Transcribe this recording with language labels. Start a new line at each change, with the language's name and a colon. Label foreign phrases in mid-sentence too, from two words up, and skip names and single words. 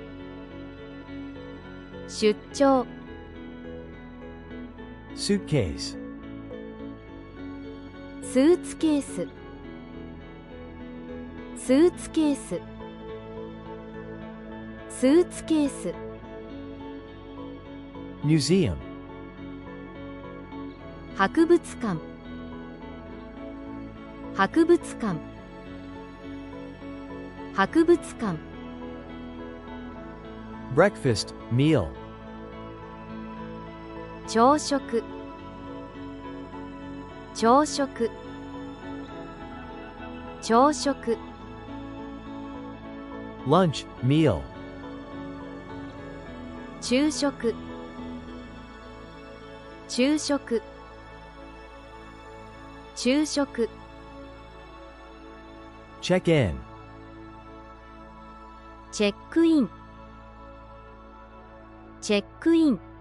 Japanese: 出張。
English: Suitcase.
Japanese: スーツケース。スーツケース。スーツケース。
English: Museum.
Japanese: 博物館。博物館。博物館。
English: Breakfast, meal.
Japanese: 朝食。朝食。朝食。
English: Lunch, meal.
Japanese: 昼食。昼食。昼食。
English: Check in.
Japanese: チェックイン。チェックイン。